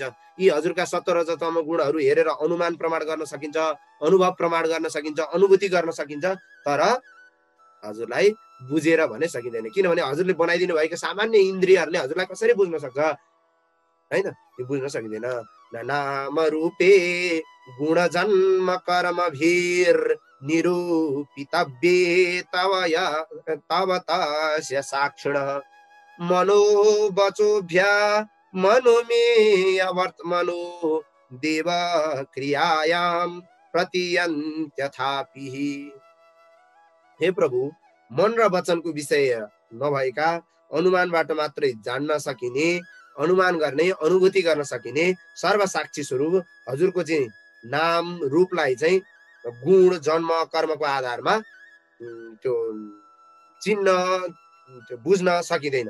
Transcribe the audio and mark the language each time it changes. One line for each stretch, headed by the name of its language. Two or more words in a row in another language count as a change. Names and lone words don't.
Nepali: यी हजुरका 70 रजतम गुणहरू हेरेर अनुमान प्रमाण गर्न सकिन्छ, अनुभव प्रमाण गर्न सकिन्छ, अनुभूति गर्न सकिन्छ। तर हजुरलाई बुझेर भने सकिँदैन, किनभने हजुरले बनाइदिनु भएको सामान्य इन्द्रियहरूले हजुरलाई कसरी बुझ्न सक्छ होइन, यो बुझ्न सकिँदैन।
Sanskrit: नाम रूपे गुण जन्म कर्म भीर निरूपितव्ये तव तस्य साक्षिण मनोवचोभ्या मनोमेय वर्तमनो देव क्रियायां प्रतियन्त्यथापि।
Nepali: हे प्रभु, मन र वचनको विषय नभएका अनुमानबाट मात्रै जान्न सकिने, अनुमान गर्ने, अनुभूति गर्न सकिने सर्वसाक्षी स्वरूप हजुरको चाहिँ नाम रूपलाई चाहिँ गुण जन्म कर्मको आधारमा त्यो चिन्न बुझ्न सकिँदैन।